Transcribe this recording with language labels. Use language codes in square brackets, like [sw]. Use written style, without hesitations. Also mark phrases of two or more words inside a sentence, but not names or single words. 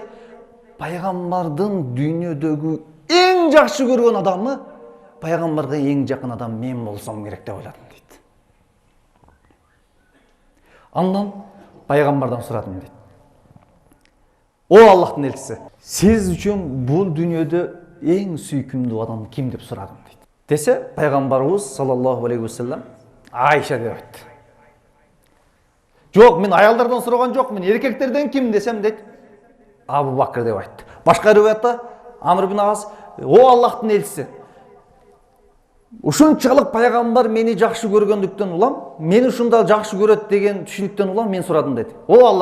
[ky] Пайгамбардын дүйнөдөгү эң жакшы көргөн адамы, пайгамбарга эң жакын адам мен болсом керек деп ойладым дейт. Андан пайгамбардан сурадым дейт: "О Аллахтын элчиси, сиз үчүн бул дүйнөдө эң сүйкүмдүү адам ким?" деп сурадым дейт. Десе, пайгамбарыбыз [ar] صلى الله عليه وسلم [ky] Айша деп айтты. Жок, мен аялдардан сураган жокмун, эркектерден ким десем дейт, Абу Бакр деп айтты. Башка риваятта Амр бин Ас: "О Аллахтын элчиси, ушунчалык пайгамбар мени жакшы көргөндүктөн улам, мени ушундай жакшы көрөт деген түшүнүктөн улам мен сурадым" дейт.